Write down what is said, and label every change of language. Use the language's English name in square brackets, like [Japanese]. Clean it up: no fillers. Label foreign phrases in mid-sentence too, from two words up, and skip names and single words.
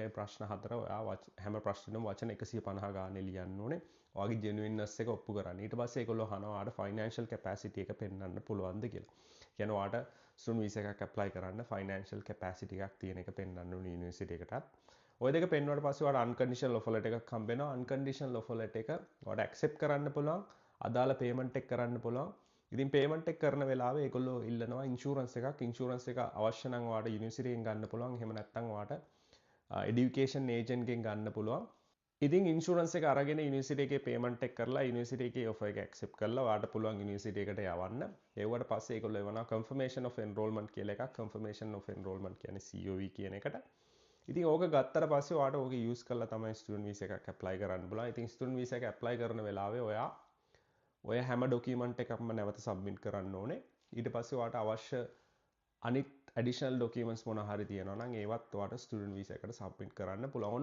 [Sinhala] ඒ ප්‍රශ්න 4 ඔයා හැම ප්‍රශ්නෙම වචන 150 ගානේ ලියන්න ඕනේ. ඔයාගේ genuineness එක ඔප්පු කරන්න. ඊට පස්සේ ඒගොල්ලෝ අහනවා ඔයාලට [English] financial capacity [Sinhala] එක පෙන්වන්න පුළුවන්ද කියලා. කියන්නේ ඔයාලට [English] student visa [Sinhala] එකක් apply කරන්න [English] financial capacity [Sinhala] එකක් තියෙන එක පෙන්වන්න ඕනේ යුනිවර්සිටි එකටත්. ඔය දෙක පෙන්වුවාට පස්සේ ඔයාලට [English] unconditional offer letter [Sinhala] එකක් හම්බ වෙනවා. [English] unconditional offer letter [Sinhala] එක ඔයාලට accept කරන්න පුළුවන්. අදාළ payment එක කරන්න පුළුවන්. ඉතින් payment එක කරන වෙලාවේ ඒගොල්ලෝ ඉල්ලනවා insurance එකක්. insurance එක අවශ්‍ය නම් ඔයාලට යුනිවර්සිටි එකෙන් ගන්න පුළුවන්. එහෙම නැත්නම් ඔයාලට [English] education agent [Sinhala] ගෙන් ගන්න පුළුවන්. ඉතින් ඉන්ෂුරන්ස් එක අරගෙන යුනිවර්සිටි එකේ payment එක කරලා යුනිවර්සිටි එකේ offer එක accept කරලා ඔයාලට පුළුවන් යුනිවර්සිටි එකට යවන්න. ඒවට පස්සේ ඒගොල්ලෝ එවනවා [English] confirmation of enrollment [Sinhala] කියලා එකක්. [English] confirmation of enrollment [Sinhala] කියන්නේ COE කියන එකට. ඉතින් ඕක ගත්තට පස්සේ ඔයාලට ඕක යූස් කරලා තමයි [English] student visa [Sinhala] එකක් ඇප්ලයි කරන්න පුළුවන්. ඉතින් [English] student visa [Sinhala] එක ඇප්ලයි කරන වෙලාවේ ඔය හැම ඩොකියුමන්ට් එකක්ම නැවත සබ්මිට් කරන්න ඕනේ. ඊට පස්සේ ඔයාලට අවශ්‍ය අනිත් [English] additional documents [Sinhala] මොනවා හරි තියෙනවා නම් ඒවත් ඔයාලට [English] student visa [Sinhala] එකට සබ්මිට් කරන්න පුළුවන්.